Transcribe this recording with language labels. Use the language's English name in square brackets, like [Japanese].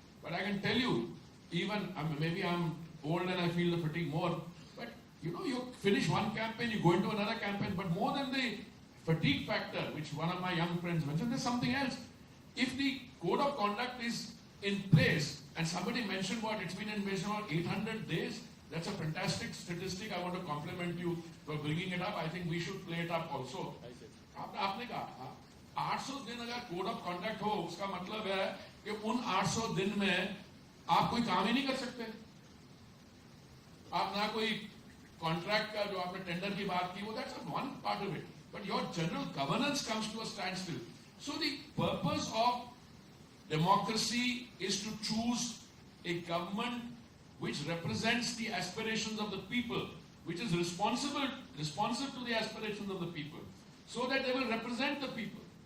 [English] But I can tell you, even, maybe I'm old and I feel the fatigue more, but you know, you finish one campaign, you go into another campaign, but more than the fatigue factor, which one of my young friends mentioned, there's something else. If the code of conduct is in place, and somebody mentioned what it's been in place about 800 days, that's a fantastic statistic. I want to compliment you for bringing it up. I think we should play it up also. [Hindi] आपने कहा 800 दिन अगर code of conduct हो, उसका मतलब है कि उन 800 दिन में आप कोई काम ही नहीं कर सकते. आप ना कोई कॉन्ट्रैक्ट का जो आपने टेंडर की बात की, वो [English] that's one part of it. But your general governance comes to a standstill. So the purpose of democracy is to choose a government which represents the aspirations of the people, which is responsive to the aspirations of the people, so that they will represent the people.